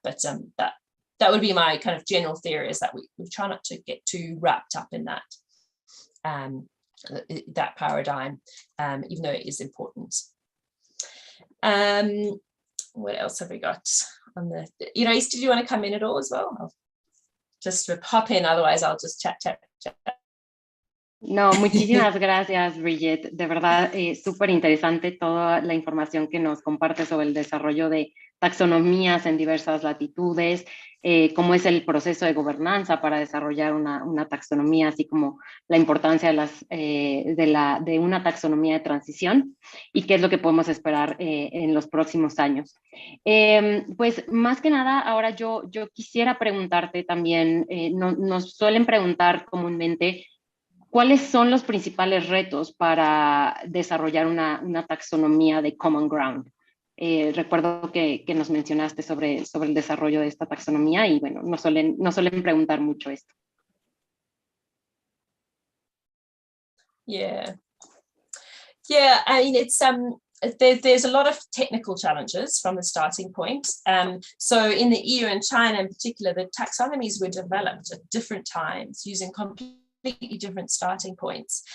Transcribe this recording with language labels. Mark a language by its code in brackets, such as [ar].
[en] But that would be my kind of general theory, is that we try not to get too wrapped up in that that paradigm, even though it is important. What else have we got on the? East, did you want to come in at all as well? I'll just hop in, otherwise I'll just chat. [es] No, muchísimas gracias, Bridget. De verdad, súper interesante toda la información que nos comparte sobre el desarrollo de taxonomías en diversas latitudes, cómo es el proceso de gobernanza para desarrollar una taxonomía, así como la importancia de una taxonomía de transición y qué es lo que podemos esperar en los próximos años. Pues más que nada, ahora yo quisiera preguntarte también, nos suelen preguntar comúnmente, ¿cuáles son los principales retos para desarrollar una taxonomía de common ground? Recuerdo que nos mencionaste sobre el desarrollo de esta taxonomía y bueno, nos suelen preguntar mucho esto. [en] Yeah, I mean, it's there's a lot of technical challenges from the starting point. So in the EU and China in particular, the taxonomies were developed at different times using completely different starting points.